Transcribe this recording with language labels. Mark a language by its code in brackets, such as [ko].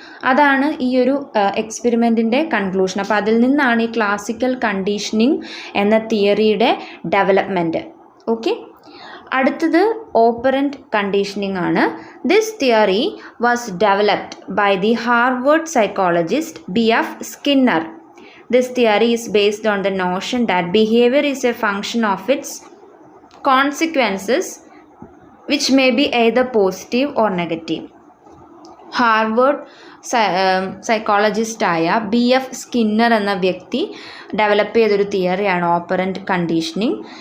[ml] അതാണ് ഈ ഒരു എക്സ്പെരിമെൻറ്റിൻ്റെ കൺക്ലൂഷൻ. അപ്പോൾ അതിൽ നിന്നാണ് ഈ ക്ലാസിക്കൽ കണ്ടീഷനിങ് എന്ന തിയറിയുടെ ഡെവലപ്മെൻറ്റ്. ഓക്കെ, അടുത്തത് ഓപ്പറൻറ്റ് കണ്ടീഷനിങ് ആണ്. [en] This theory was developed by the Harvard psychologist B.F. Skinner. This theory is based on the notion that behavior is a function of its consequences, which may be either positive or negative. [ml] Harvard സൈക്കോളജിസ്റ്റായ B.F. Skinner എന്ന വ്യക്തി develop ചെയ്തൊരു തിയറിയാണ് operant conditioning.